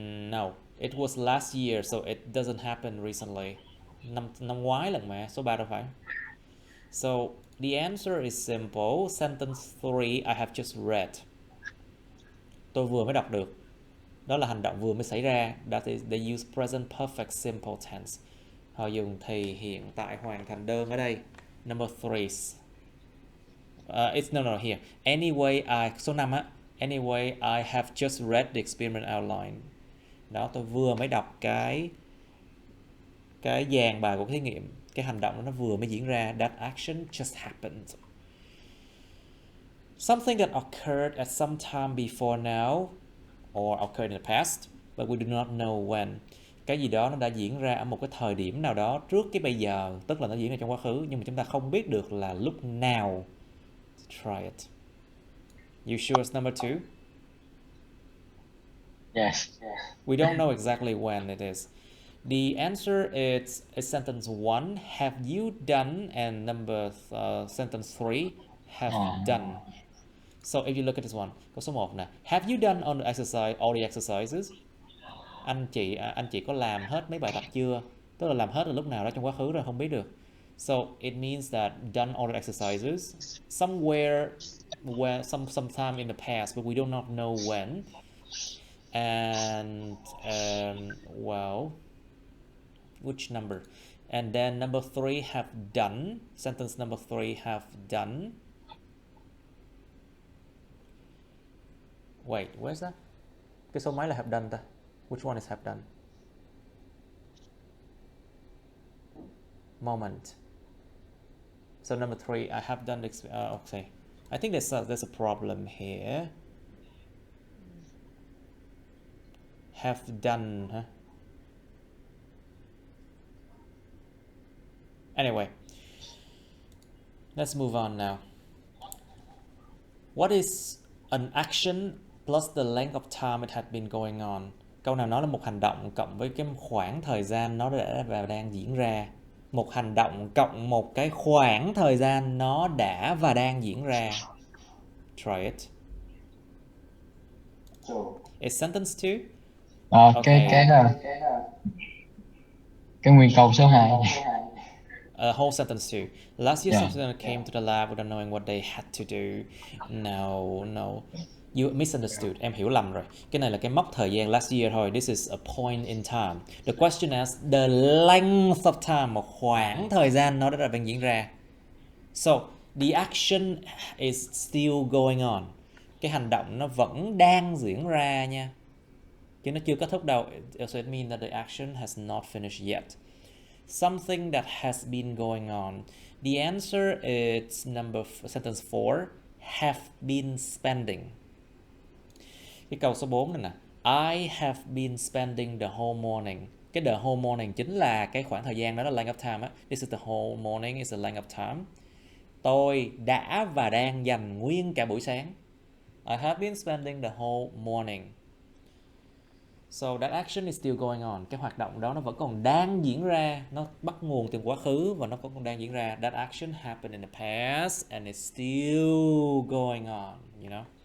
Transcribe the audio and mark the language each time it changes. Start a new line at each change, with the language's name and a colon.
English: No, it was last year, so it doesn't happen recently.
Vietnamese: Năm ngoái lần mà, số 3 đâu phải.
English: So the answer is simple. Sentence 3, I have just read.
Vietnamese: Tôi vừa mới đọc được. Đó là hành động vừa mới xảy ra.
English: That is, they use present perfect simple tense.
Vietnamese: Họ dùng thì hiện tại hoàn thành đơn ở đây.
English: Number 3. It's no here.
Vietnamese: Anyway, số 5 á.
English: Anyway, I have just read the experiment outline.
Vietnamese: Đó, tôi vừa mới đọc cái dàn bài của cái thí nghiệm. Cái hành động đó nó vừa mới diễn ra.
English: That action just happened. Something that occurred at some time before now or occurred in the past, but we do not know when.
Vietnamese: Cái gì đó nó đã diễn ra ở một cái thời điểm nào đó trước cái bây giờ, tức là nó diễn ra trong quá khứ, nhưng mà chúng ta không biết được là lúc nào.
English: Try it. You sure it's number 2? Yes. We don't know exactly when it is. The answer is sentence 1, have you done, and sentence 3, have done. So if you look at this one,
Vietnamese: câu số 1 nè,
English: have you done all the exercises?
Vietnamese: Anh chị có làm hết mấy bài tập chưa? Tức là làm hết ở lúc nào đó trong quá khứ rồi không biết được.
English: So it means that done all the exercises somewhere, sometime in the past, but we do not know when. And well, which number? And then number 3, have done. Sentence number 3, have done. Wait, where's that?
Vietnamese: Cái số mấy là have done ta?
English: Which one is have done? Moment. So number 3, I have done. Okay, I think there's a problem here. Have done hả? Anyway, let's move on now. What is an action plus the length of time it had been going on?
Vietnamese: Câu nào nói là một hành động cộng với cái khoảng thời gian nó đã và đang diễn ra. Một hành động cộng một cái khoảng thời gian nó đã và đang diễn ra.
English: Try it. It's sentence 2. Okay.
Vietnamese: Cái là cái nguyên câu số 2.
English: Whole sentence 2. Last year, Yeah. some students came to the lab without knowing what they had to do. No. You misunderstood.
Vietnamese: Em hiểu lầm rồi. Cái này là cái mốc thời gian
English: last year
Vietnamese: thôi.
English: This is a point in time. The question is the length of time,
Vietnamese: một khoảng thời gian nó đã đang diễn ra.
English: So, the action is still going on.
Vietnamese: Cái hành động nó vẫn đang diễn ra nha. Chứ nó chưa kết thúc đâu.
English: So it means that the action has not finished yet. Something that has been going on. The answer is sentence 4. Have been spending.
Vietnamese: Cái câu số 4 này nè.
English: I have been spending the whole morning.
Vietnamese: Cái
English: the whole morning
Vietnamese: chính là cái khoảng thời gian đó là
English: length of time
Vietnamese: á.
English: This is the whole morning, is the length of time.
Vietnamese: Tôi đã và đang dành nguyên cả buổi sáng.
English: I have been spending the whole morning. So that action is still going on.
Vietnamese: Cái hoạt động đó nó vẫn còn đang diễn ra. Nó bắt nguồn từ quá khứ và nó vẫn còn đang diễn ra.
English: That action happened in the past and it's still going on, you know.